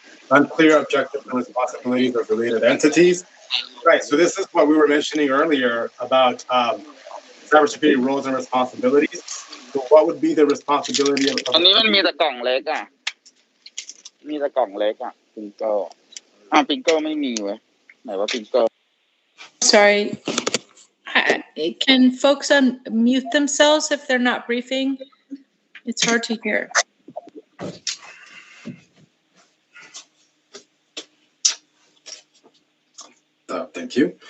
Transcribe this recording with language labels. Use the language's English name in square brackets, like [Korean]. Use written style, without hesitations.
[English] Unclear objectives and responsibilities of related entities. Right, so this is what we were mentioning earlier about cybersecurity roles and responsibilities. So what would be the responsibility of [Thai] อันนี้มันมีแต่กล่องเล็กอ่ะมีแต่กล่องเล็กอ่ะปิงโก้ปิงโก้ไม่มีเว้ยไหนว่าปิงโก้ [English] Sorry. Can folks unmute themselves if they're not briefing? It's hard to hear. Thank you.